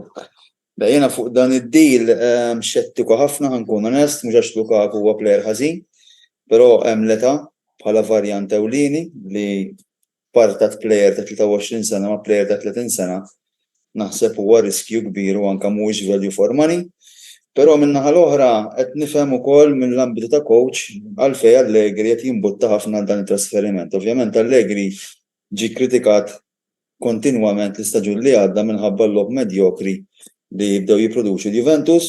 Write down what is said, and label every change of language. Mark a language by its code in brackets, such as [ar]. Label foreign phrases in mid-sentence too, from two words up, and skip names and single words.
[mt] Jiena fuq dan id-deal xettiku ħafna ħankun onest, mhux għax Lukaku huwa plejer ħażin, però hemm l-età bħala varjant ewlieni li partat plejer ta' 23 sena ma' plejer ta' 30 sena naħseb huwa riskju kbir u anke mhuwiex [en] value for money. [mt] Però min-naħa l-oħra qed nifhem ukoll mill-ambitu ta' coach għalfejn Allegri qed jinbutta ħafna dan it-trasferiment. Ovvjament Allegri ġie kritikat kontinwament l-istaġun li għadda minħabba l-lob medjokri li jibdew jipproduċu l-Juventus.